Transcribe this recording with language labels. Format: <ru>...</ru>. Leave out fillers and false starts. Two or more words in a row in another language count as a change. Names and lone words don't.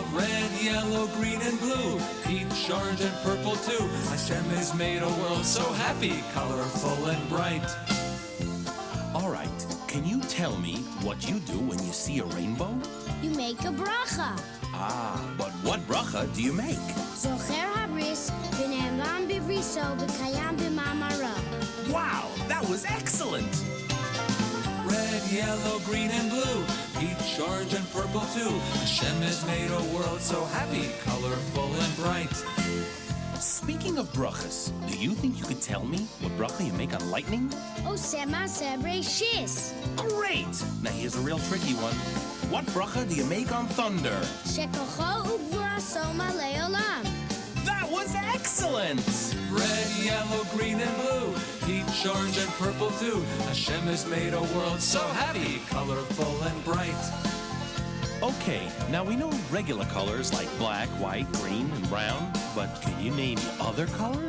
<en>Red, yellow, green and blue, peach, orange and purple too. Hashem has made a world so happy, colorful and bright. All right, can you tell me what you do when you see a rainbow? You make a bracha. Ah, but what bracha do you make?</en> <he>זוכר הברית ונאמן בבריתו וקיים במאמרו.</he> <en>Wow, that was excellent! Red, yellow, green and blue, peach, orange and purple too. Hashem has made a world so happy, colorful and bright. Speaking of brachas, do you think you could tell me what bracha you make on lightning?</en> <he>עושה מעשה בראשית.</he> <en>Great! Now here's a real tricky one. What bracha do you make on thunder?</en> <he>שכוחו וגבורתו מלא עולם.</he> <en>That was excellent! Red, yellow, green and blue, peach, orange and purple too. Hashem has made a world so happy, colorful and bright. Okay, now we know regular colors like black, white, green, and brown, but can you name other colors?</en>